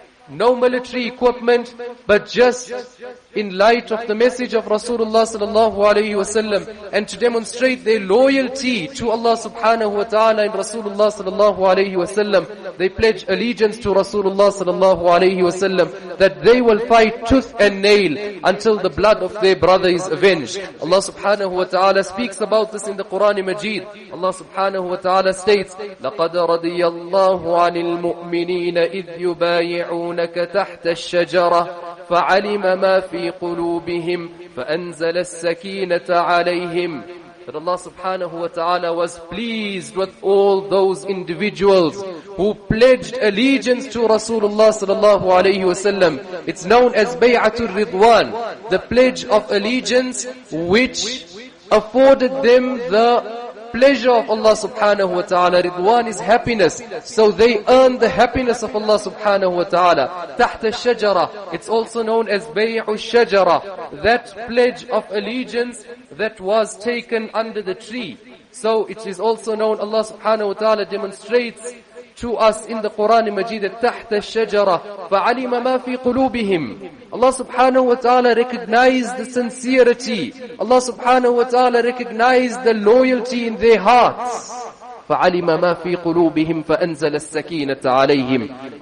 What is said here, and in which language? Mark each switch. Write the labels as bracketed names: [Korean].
[English] No military equipment, but just in light of the message of Rasulullah sallallahu alayhi wasallam, and to demonstrate their loyalty to Allah subhanahu wa ta'ala and Rasulullah sallallahu alayhi wasallam, they pledge allegiance to Rasulullah sallallahu alayhi wasallam, that they will fight tooth and nail until the blood of their brother is avenged. Allah subhanahu wa ta'ala speaks about this in the Quran Majid. [Arabic] Allah subhanahu wa ta'ala states, لَقَدْ رَضِيَ اللَّهُ عَنِ الْمُؤْمِنِينَ إِذْ يُبَايِعُونَ تحت الشجرة فعلم ما في قلوبهم فأنزل السكينة عليهم. [English] That Allah subhanahu wa ta'ala was pleased with all those individuals who pledged allegiance to Rasulullah sallallahu alayhi wasallam. It's known as Bay'atul Ridwan, the pledge of allegiance which afforded them the pleasure of Allah subhanahu wa ta'ala. Ridwan is happiness. So they earn the happiness of Allah subhanahu wa ta'ala. Tahta shajara. It's also known as bay'u shajara. That pledge of allegiance that was taken under the tree. So it is also known, Allah subhanahu wa ta'ala demonstrates to us in the Quran Majid, [Arabic] تحت الشجرة فعلم ما في قلوبهم. [English] Allah subhanahu wa ta'ala recognized the sincerity. Allah subhanahu wa ta'ala recognized the loyalty in their hearts. [Arabic] فعلم ما في قلوبهم فأنزل السكينة عليهم.